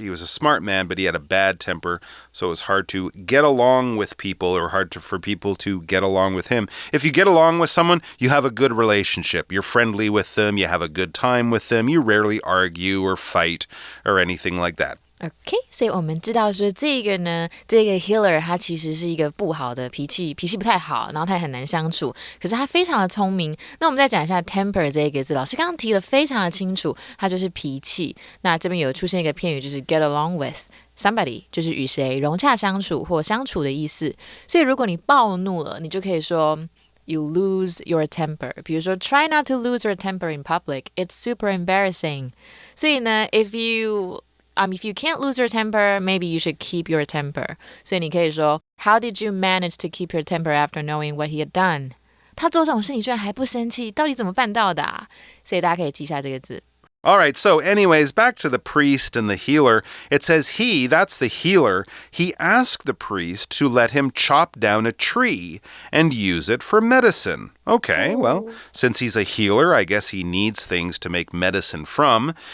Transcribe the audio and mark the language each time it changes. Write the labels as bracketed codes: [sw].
[en] He was a smart man, but he had a bad temper. So it was hard to get along with people, or for people to get along with him. If you get along with someone, you have a good relationship. You're friendly with them. You have a good time with them. You rarely argue or fight or anything like that. [zh] OK， 所以我们知道说这个 healer 他其实是一个不好的脾气不太好，然后他也很难相处，可是他非常的聪明。那我们再讲一下 temper 这个字，老师刚刚提的非常的清楚，它就是脾气。那这边有出现一个片语，就是 [en] get along with somebody， [zh] 就是与谁融洽相处或相处的意思。所以如果你暴怒了，你就可以说 [en] You lose your temper. [zh] 比如说 [en] try not to lose your temper in public. It's super embarrassing. [zh] 所以呢 [en] if you can't lose your temper, maybe you should keep your temper. [zh] 所以你可以说 [en] How did you manage to keep your temper after knowing what he had done? [zh] 他做这种事你居然还不生气，到底怎么办到的啊？所以大家可以记下这个字。 [en] All right, so anyways, back to the priest and the healer. It says that's the healer, he asked the priest to let him chop down a tree and use it for medicine. Okay, well, since he's a healer, I guess he needs things to make medicine from.